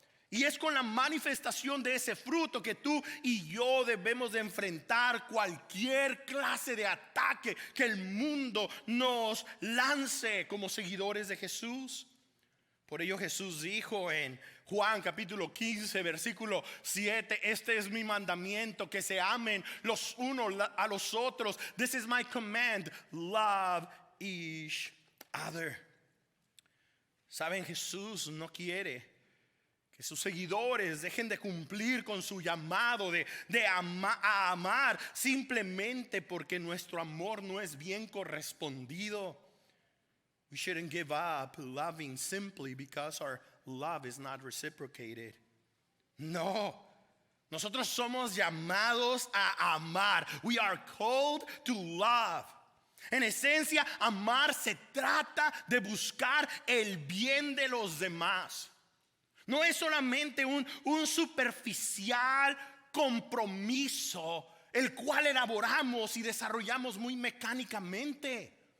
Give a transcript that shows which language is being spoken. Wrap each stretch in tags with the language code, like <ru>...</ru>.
<es>Y es con la manifestación de ese fruto que tú y yo debemos de enfrentar cualquier clase de ataque que el mundo nos lance como seguidores de Jesús. Por ello Jesús dijo en Juan capítulo 15 versículo 7, este es mi mandamiento, que se amen los unos a los otros.</es> <en>This is my command, love each other.</en> <es>Saben, Jesús no quiere que sus seguidores dejen de cumplir con su llamado a amar simplemente porque nuestro amor no es bien correspondido.</es> <en>We shouldn't give up loving simply because our love is not reciprocated.</en> <es>No, nosotros somos llamados a amar.</es> <en>We are called to love.</en> <es>En esencia, amar se trata de buscar el bien de los demás. No es solamente un superficial compromiso el cual elaboramos y desarrollamos muy mecánicamente.</es>